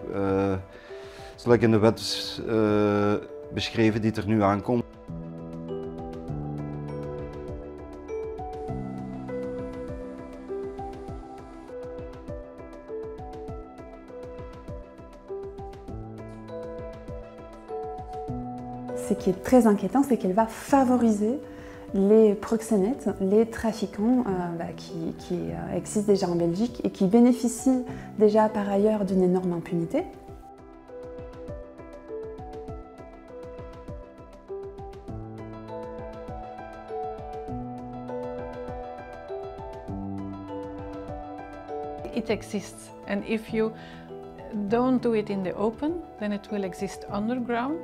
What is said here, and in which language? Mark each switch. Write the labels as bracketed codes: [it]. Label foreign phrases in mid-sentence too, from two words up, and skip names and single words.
[nl] Het is lekker in de wet beschreven die er nu aankomt. [fr] Ce qui est très inquiétant, c'est qu'elle va favoriser les proxénètes, les trafiquants qui existent déjà en Belgique et qui bénéficient déjà par ailleurs d'une énorme impunité. [en] It exists, and if you don't do it in the open, then it will exist underground.